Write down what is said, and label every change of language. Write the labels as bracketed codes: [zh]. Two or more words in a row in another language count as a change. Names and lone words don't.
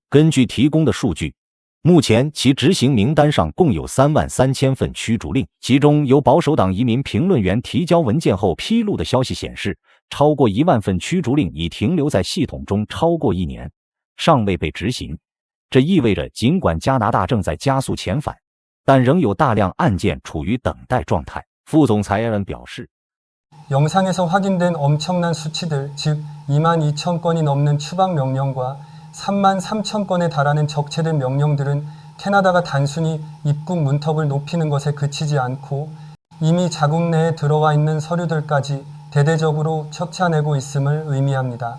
[zh] 根据提供的数据，目前其执行名单上共有33000份驱逐令，其中由保守党移民评论员提交文件后披露的消息显示，超过1万份驱逐令已停留在系统中超过1年，尚未被执行。这意味着，尽管加拿大正在加速遣返，但仍有大量案件处于等待状态。副总裁艾伦表示， [ko] 영상에서 확인된 엄청난 수치들, 즉 22,000건이 넘는 추방 명령과 33,000건에 달하는 적체된 명령들은 캐나다가 단순히 입국 문턱을 높이는 것에 그치지 않고 이미 자국 내에 들어와 있는 서류들까지 대대적으로 척찬내고 있음을 의미합니다.